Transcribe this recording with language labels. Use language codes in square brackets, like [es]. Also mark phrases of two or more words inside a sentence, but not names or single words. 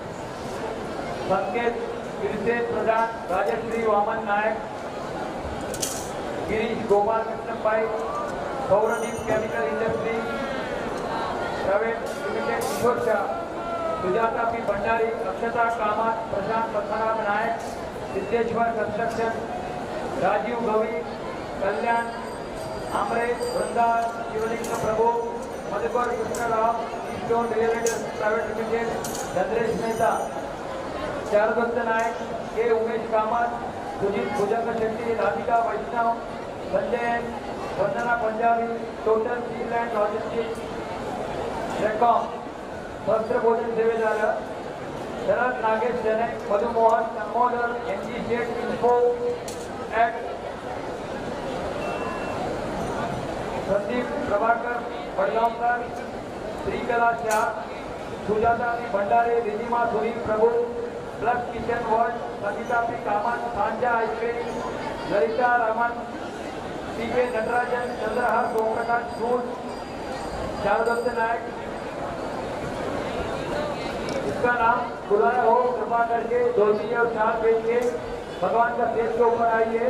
[hi] संकेत किरसे प्रधान राजश्री वामन नायक गिरीश गोपाल कृष्ण पाई सौरदीप केमिकल इंडस्ट्री प्राइवेट लिमिटेड किशोर शाह सुजाता पी भंडारी अक्षता कामत प्रशांत पद्मनाभ नायक सिद्धेश्वर कंस्ट्रक्शन राजीव गवी कल्याण अमरेश वृंदा शिवलिंग प्रभु मधुकर कृष्णराव स्टोन रियल एस्टेट प्राइवेट लिमिटेड चंद्रेश मेहता चारुदत्त नायक के उमेश कामत सुजीत भुजंग शेट्टी राधिका वैष्णव संजय वंदना पंजाबी टोटल स्टील एंड लॉजिस्टिक्स रेकॉम वस्त्र भोजन सेवेदार शरद नागेश जैन, मधुमोहन दामोदर, एनजी शेठ इन्फो एट संदीप प्रभाकर बड़गांवकर, श्रीकला शाह, सुजाता पी भंडारे, रिधिमा सुनील प्रभु, प्लस किचन वर्ल्ड, संगीता पी कामत, सांजा आइसक्रीम, ललिता रमन, पीके नटराजन, चंद्रहार सोमप्रकाश सूर, शारदत्त नायक। इसका नाम बुलाया हो कृपा करके धोती और शाल पहन के भगवान का स्टेज के ऊपर आइए।